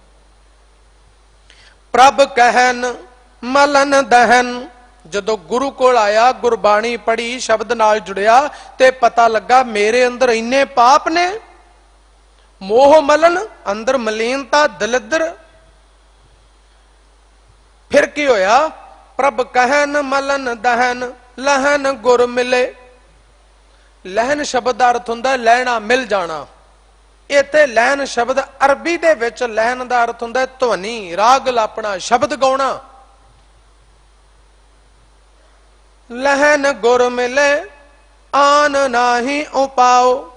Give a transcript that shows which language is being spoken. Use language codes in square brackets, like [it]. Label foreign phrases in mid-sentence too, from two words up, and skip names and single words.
[pa] ਪ੍ਰਭ ਕਹਨ ਮਲਨ ਦਹਨ। ਜਦੋਂ ਗੁਰੂ ਕੋਲ ਆਇਆ, ਗੁਰਬਾਣੀ ਪੜ੍ਹੀ, ਸ਼ਬਦ ਨਾਲ ਜੁੜਿਆ, ਤੇ ਪਤਾ ਲੱਗਾ ਮੇਰੇ ਅੰਦਰ ਇੰਨੇ ਪਾਪ ਨੇ। ਮੋਹ ਮਲਨ, ਅੰਦਰ ਮਲੀਨਤਾ, ਦਲਿੱਦਰ। ਫਿਰ ਕੀ ਹੋਇਆ? ਪ੍ਰਭ ਕਹਨ ਮਲਨ ਦਹਨ, ਲਹਨ ਗੁਰ ਮਿਲੇ। ਲਹਨ ਸ਼ਬਦ ਕਾ ਅਰਥ ਹੁੰਦਾ ਲਹਿਣਾ, ਮਿਲ ਜਾਣਾ। ਇੱਥੇ ਲਹਨ ਸ਼ਬਦ ਅਰਬੀ ਦੇ ਵਿਚ ਲਹਨ ਕਾ ਅਰਥ ਹੁੰਦਾ ਧੁਨੀ, ਰਾਗ ਲਾਪਣਾ, ਸ਼ਬਦ ਗਾਉਣਾ। ਲਹਨ ਗੁਰ ਮਿਲੇ ਆਨ ਨਾਹੀ ਉਪਾਓ।